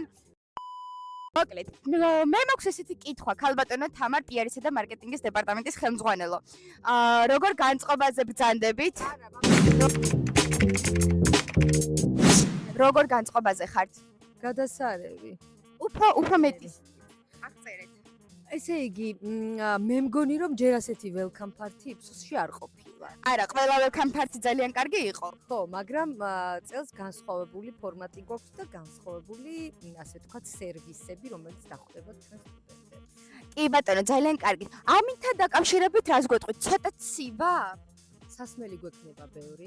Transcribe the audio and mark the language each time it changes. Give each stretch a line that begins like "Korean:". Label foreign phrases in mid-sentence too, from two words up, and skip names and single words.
Georgian: მოკლედ, მე მაქვს ესეთი კითხვა, ქალბატონო თამარ PR-ისა და მარკეტინგის დეპარტამენტის ხელმძღვანელო. როგორ განწყობაზე ბრძანდებით? როგორ განწყობაზე ხართ? გადასარევი. უფრო მეტი. აღწერეთ. ესე იგი, მე მგონი რომ ჯერ ასეთი
English: welcome party
Georgian: იფსოსში არ ყოფილა. არა, ყველა
English: welcome party
Georgian: ძალიან კარგი იყო. ხო, მაგრამ წელს განსხვავებული ფორმატი გვაქვს და განსხვავებული, ასე ვთქვათ, სერვისები, რომელიც დახვდება ჩვენ სტუდენტებს. კი ბატონო, ძალიან კარგი. ამინთან დაკავშირებით რას გვეტყვით? ცოტა ცივა? სასმელი გვექნება ბევრი.